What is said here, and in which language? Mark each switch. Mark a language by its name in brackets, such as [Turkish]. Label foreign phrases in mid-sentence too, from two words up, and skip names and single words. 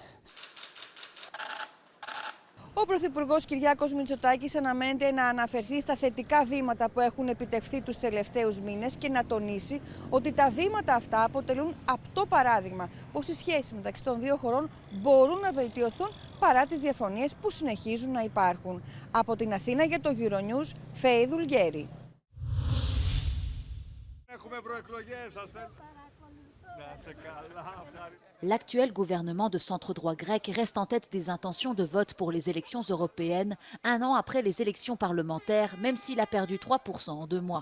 [Greek] Ο Πρωθυπουργός Κυριάκος Μητσοτάκης αναμένεται να αναφερθεί στα θετικά βήματα που έχουν επιτευχθεί τους τελευταίους μήνες και να τονίσει ότι τα βήματα αυτά αποτελούν απτό παράδειγμα πως οι σχέσεις μεταξύ των δύο χωρών μπορούν να βελτιωθούν παρά τις διαφωνίες που συνεχίζουν να υπάρχουν. Από την Αθήνα για το Euronews, Φέη Δουλγέρη. [French] L'actuel gouvernement de centre-droit grec reste en tête des intentions de vote pour les élections européennes, un an après les élections parlementaires, même s'il a perdu 3% en 2 mois.